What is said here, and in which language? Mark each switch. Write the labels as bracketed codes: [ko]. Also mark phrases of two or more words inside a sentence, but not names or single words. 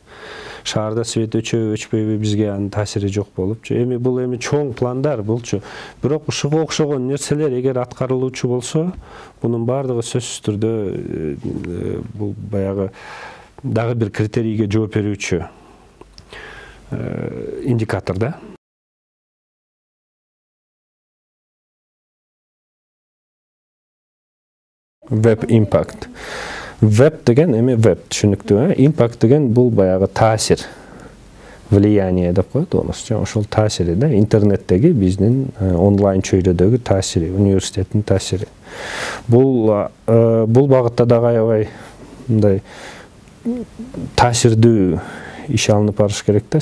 [ky] Шаарда свет өчөбү, өчпөйбү, бизге анын таасири жок болупчу. Эми бул чоң пландар булчу. Бирок ушуга окшогон нерселер эгер аткарылуучу болсо, бунун баардыгы сөзсүз түрдө бул баягы дагы бир критерийге жооп берүүчү индикатор да. [en] Web impact. [ky] Web деген web түшүнүктүү, impact деген бул баягы таасир, влияние деп коет болмосу. Ошол таасири да, интернеттеги биздин онлайн чөйрөдөгү таасири, университеттин таасири. Бул багытта дагы аябай мындай таасирдүү иш алынып барыш керек да.